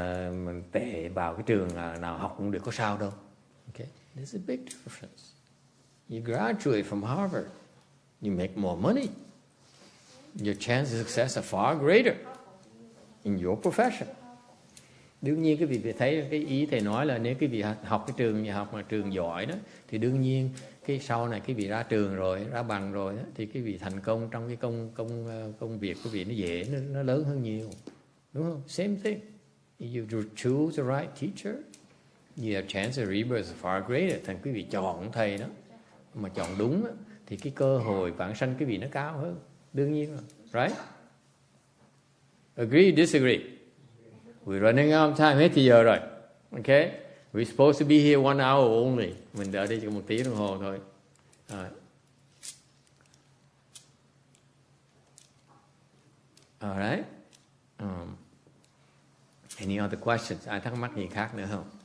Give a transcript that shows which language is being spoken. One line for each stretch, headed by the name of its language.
Vietnamese: Mình tệ vào cái trường nào học cũng được, có sao đâu.
English: Okay, there's a big difference. You graduate from Harvard, you make more money. Your chances of success are far greater in your profession.
Vietnamese: Đương nhiên cái vị thấy cái ý thầy nói là nếu cái vị học cái trường nhà học mà trường giỏi đó, thì đương nhiên cái sau này cái vị ra trường rồi, ra bằng rồi đó, thì cái vị thành công trong cái công việc của vị nó dễ, nó lớn hơn nhiều, đúng không?
English: Same thing. If you choose the right teacher, you have chance of rebirth far greater.
Vietnamese: Thành quý vị chọn thầy đó mà chọn đúng đó, thì cái cơ hội vãng sanh quý vị nó cao hơn, đương nhiên rồi, right?
English: Agree, disagree? We're running out of time,
Vietnamese: hết thì giờ rồi.
English: Okay? We're supposed to be here 1 hour only.
Vietnamese: Mình ở đây chỉ 1 tiếng đồng hồ thôi.
English: All right. Any other questions?
Vietnamese: Ai thắc mắc gì khác nữa không?